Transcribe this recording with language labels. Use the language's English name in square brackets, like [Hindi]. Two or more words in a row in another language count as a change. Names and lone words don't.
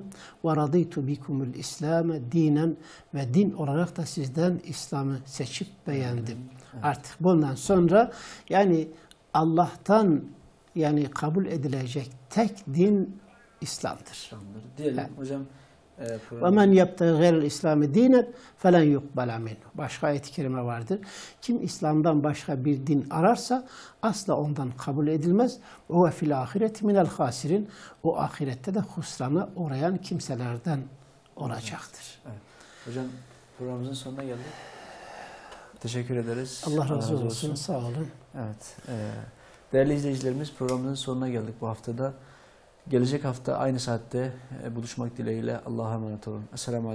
[Arabic] ورضيت بكم الإسلام دينا [Turkish] ve din olarak da sizden İslam'ı seçip beğendim. Evet. Artık bundan sonra yani Allah'tan yani kabul edilecek tek din İslam'dır. Diyelim evet. Hocam. [Arabic] وَمَنْ يَبْتَغِ غَيْرَ الْاِسْلَامِ دِينًا فَلَنْ يُقْبَلَ مِنْهُ. [Turkish] Başka ayet-i kerime vardır. Kim İslam'dan başka bir din ararsa asla ondan kabul edilmez. [Arabic] وَهُوَ فِي الْآخِرَةِ مِنَ الْخَاسِرِينَ. [Turkish] O ahirette de husrana uğrayan kimselerden olacaktır. Evet. Hocam programımızın sonuna geldik. Teşekkür ederiz. Allah razı olsun. Sağ olun. Evet. Değerli izleyicilerimiz, programımızın sonuna geldik bu haftada. Gelecek hafta aynı saatte buluşmak dileğiyle Allah'a emanet olun.